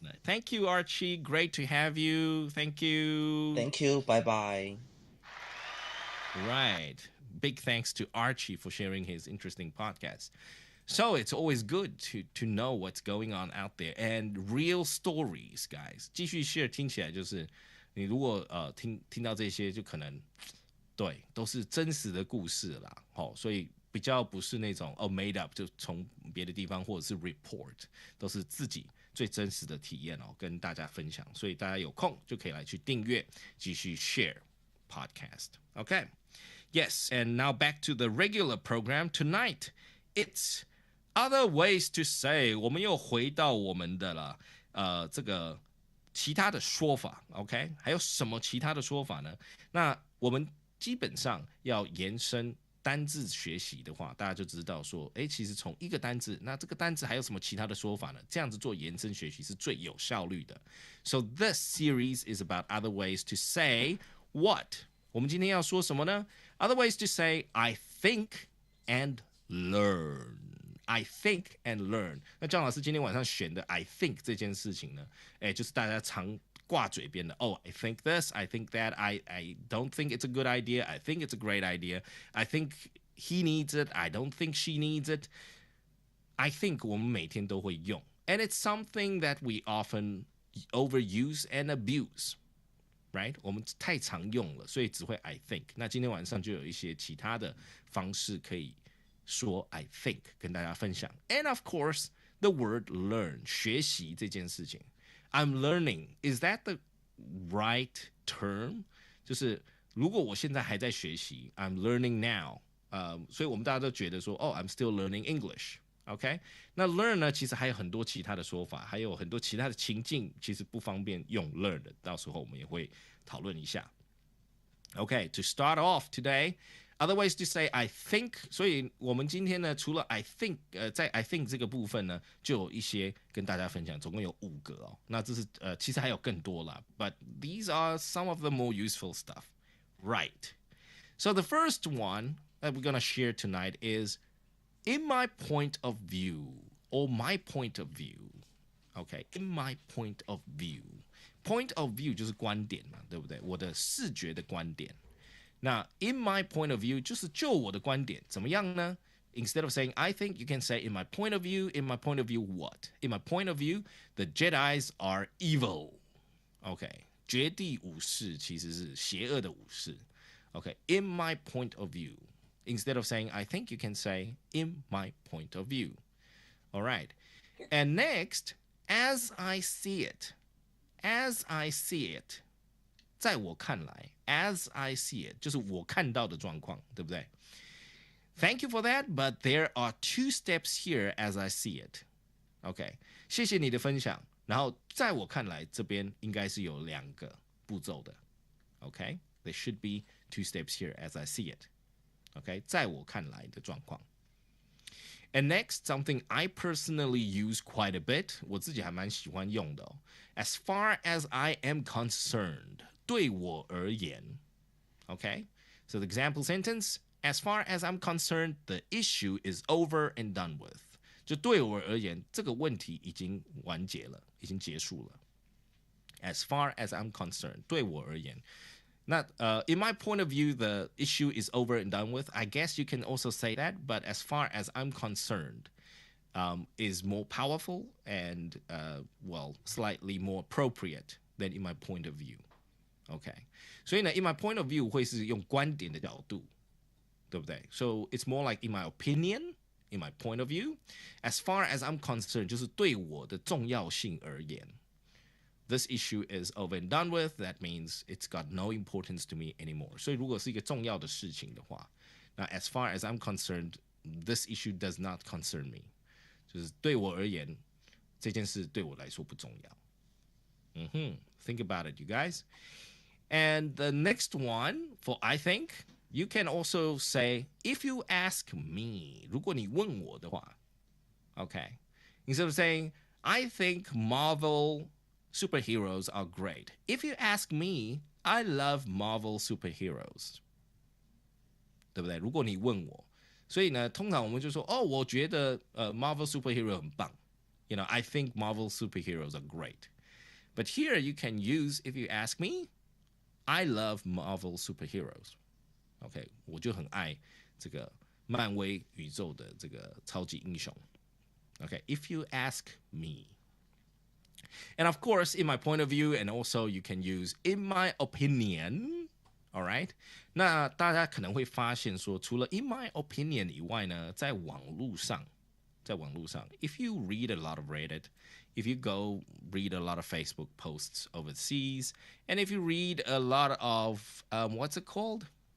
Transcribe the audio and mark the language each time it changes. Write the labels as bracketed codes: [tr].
[en] Thank you, Archie. Great to have you. Thank you. Thank you. Bye bye. Right. Big thanks to Archie for sharing his interesting podcast. So it's always good to know what's going on out there and real stories, guys. [zh] 继续 share 听起来就是你如果听到这些，就可能对都是真实的故事啦。所以比较不是那种 made up，就从别的地方或者是 report， 都是自己最真实的体验跟大家分享。所以大家有空就可以来去订阅，继续 share podcast. [en] Okay. Yes, and now back to the regular program. Tonight, it's other ways to say. [zh] 我们又回到我们的了，这个其他的说法 ，OK？还有什么其他的说法呢？那我们基本上要延伸单字学习的话，大家就知道说，其实从一个单字，那这个单字还有什么其他的说法呢？这样子做延伸学习是最有效率的。 [en] So this series is about other ways to say what. [zh] 我们今天要说什么呢？ [en] Other ways to say I think and learn. I think and learn. 那姜老师今天晚上选的 I think 这件事情呢，就是大家常挂嘴边的 I think this, I think that, I don't think it's a good idea, I think it's a great idea, I think he needs it, I don't think she needs it. I think 我们每天都会用 and it's something that we often overuse and abuse.Right? [zh] 我们太常用了，所以只会 I think. 那今天晚上就有一些其他的方式可以说 I think 跟大家分享。 [en] And of course, the word learn 学习这件事情。 I'm learning. Is that the right term? [zh] 就是如果我现在还在学习 I'm learning now. 所以我们大家都觉得说 I'm still learning English. OK， 那 learn 呢，其实还有很多其他的说法，还有很多其他的情境，其实不方便用 learn 的，到时候我们也会讨论一下。 [en] Okay, to start off today, other ways to say I think. [zh] 所以我们今天呢，除了 I think，在 I think 这个部分呢，就有一些跟大家分享，总共有5个那这是其实还有更多啦 ， but these are some of the more useful stuff. [en] Right. So the first one that we're gonna share tonight is.In my point of view, or my point of view, okay, in my point of view, point of view 就是观点嘛，对不对？ [zh] 我的视觉的观点。那 in my point of view 就是就我的观点，怎么样呢？ [en] Instead of saying I think, you can say in my point of view, in my point of view what? In my point of view, the Jedis are evil. [zh] Okay, 绝地武士其实是邪恶的武士。 [en] Okay, in my point of view.Instead of saying I think, you can say in my point of view. All right. And next, as I see it. As I see it. [zh] 在我看来 as I see it 就是我看到的状况，对不对？ [en] Thank you for that, but there are 2 steps here as I see it. [zh] OK, 谢谢你的分享。然后在我看来，这边应该是有2个步骤的。 [en] OK, there should be 2 steps here as I see it.Okay, 在我看来的状况。 And next, something I personally use quite a bit. [zh] 我自己还蛮喜欢用的 As far as I am concerned. 对我而言。 [en] Okay, so the example sentence, as far as I'm concerned, the issue is over and done with. [zh] 就对我而言，这个问题已经完结了，已经结束了。 [en] As far as I'm concerned, 对我而言。 Not, in my point of view, the issue is over and done with. I guess you can also say that, but as far as I'm concerned, is more powerful and, slightly more appropriate than in my point of view. Okay. [zh] 所以呢 in my point of view 会是用观点的角度，对不对？ [en] So it's more like in my opinion, in my point of view. As far as I'm concerned, 就是对我的重要性而言。 this issue is over and done with, that means it's got no importance to me anymore. 所以如果是一个重要的事情的话，那 as far as I'm concerned, this issue does not concern me. [zh] 就是对我而言，这件事对我来说不重要。 [en] Think about it, you guys. And the next one for I think, you can also say, if you ask me, 如果你问我的话 okay, instead of saying, I think Marvel superheroes are great. If you ask me, I love Marvel superheroes. 对不对？ [zh] 如果你问我，所以呢，通常我们就说，哦，我觉得Marvel superhero 很棒。 [en] You know, I think Marvel superheroes are great. But here you can use, if you ask me, I love Marvel superheroes. [zh] OK, 我就很爱这个漫威宇宙的这个超级英雄。 [en] OK, if you ask me. And of course, in my point of view, and also you can use in my opinion. All right. 那大家可能会发现说，除了 in my opinion 以外呢，在网络上 if you read a lot of Reddit, if you go read a lot of Facebook posts overseas, and if you read a lot of what's it called?